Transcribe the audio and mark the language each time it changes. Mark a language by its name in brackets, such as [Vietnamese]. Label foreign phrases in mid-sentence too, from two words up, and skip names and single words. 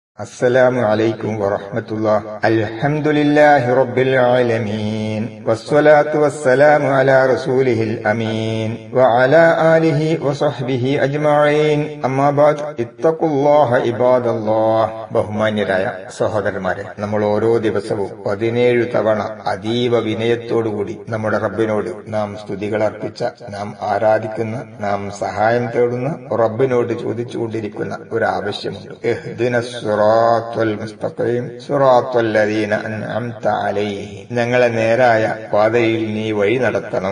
[Arabic] السلام عليكم ورحمة الله. الحمد لله رب العالمين والصلاة والسلام على رسوله الأمين وعلى آله وصحبه أجمعين. أما بعد اتقوا الله عباد الله. [Malayalam] ബഹുമാന്യരായ സഹോദരന്മാരെ, നമ്മൾ ഓരോ ദിവസവും 17 തവണ അതീവ വിനയത്തോടുകൂടി നമ്മുടെ റബ്ബിനോട് നാം സ്തുതികൾ അർപ്പിച്ച, നാം ആരാധിക്കുന്ന, നാം സഹായം തേടുന്ന റബ്ബിനോട് ചോദിച്ചുകൊണ്ടിരിക്കുന്ന ഒരു ആവശ്യമുണ്ട്. ഞങ്ങളെ നേരായ പാതയിൽ നീ വഴി നടത്തണം.